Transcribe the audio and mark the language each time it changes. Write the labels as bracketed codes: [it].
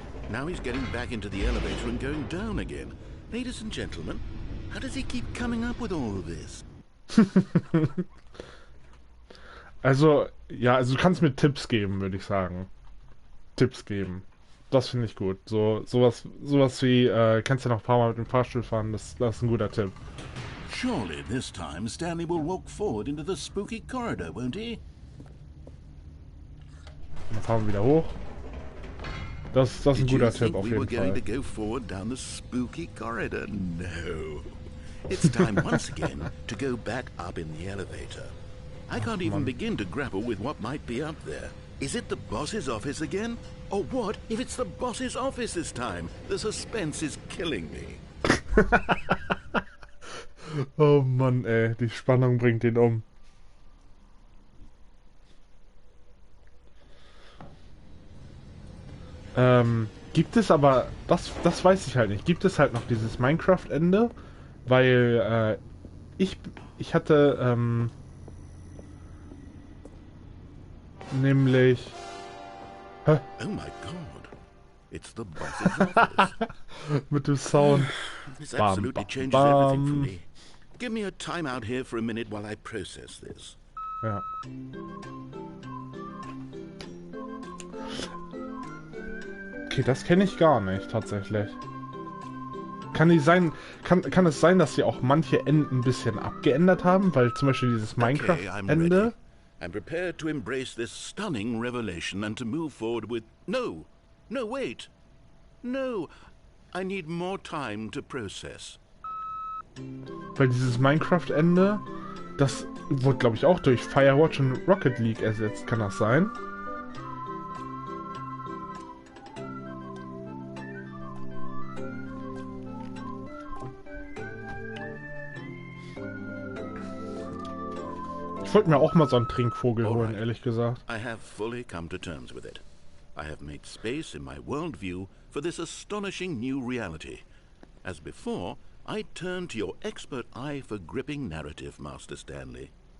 [en] Now he's getting back into the elevator and going down again. Ladies and gentlemen, how does he keep coming up with all of this? [de] Also, ja, also du kannst mir Tipps geben, würde ich sagen. Tipps geben. Das finde ich gut. Sowas wie, kannst du noch ein paar Mal mit dem Fahrstuhl fahren, das ist ein guter Tipp. [en] Surely this time Stanley will walk forward into the spooky corridor, won't he? [de] Dann fahren wir wieder hoch. Das ist ein guter Tipp auf jeden Fall. [en] To go forward down the spooky corridor? No. It's time once again to go back up in the elevator. I can't even begin to grapple with what might be up there. Is it the boss's office again? Or what if it's the boss's office this time? The suspense is killing me. [de] Oh Mann, ey, die Spannung bringt ihn um. Gibt es aber, das weiß ich halt nicht, gibt es halt noch dieses Minecraft-Ende? Weil, ich hatte, nämlich... Hä? [en] Oh my god. It's the boss's office. [de] Mit dem Sound. [en] This Bam, absolutely bam, changes everything for bam. me. Give me a time out here for a minute while I process this. [de] Ja. Okay, das kenne ich gar nicht, tatsächlich. Kann es sein, dass sie auch manche Enden ein bisschen abgeändert haben? Weil zum Beispiel dieses Minecraft-Ende... [en] I'm prepared to embrace this stunning revelation and to move forward with... No! No, wait! No! I need more time to process. [de] Weil dieses Minecraft-Ende, das wurde, glaube ich, auch durch Firewatch und Rocket League ersetzt. Kann das sein? Ich wollte mir auch mal so einen Trinkvogel holen, ehrlich gesagt. [en] I have fully come to terms with it. I have made space in my worldview for this astonishing new reality. As before, I turn to your expert eye for gripping narrative, Master Stanley.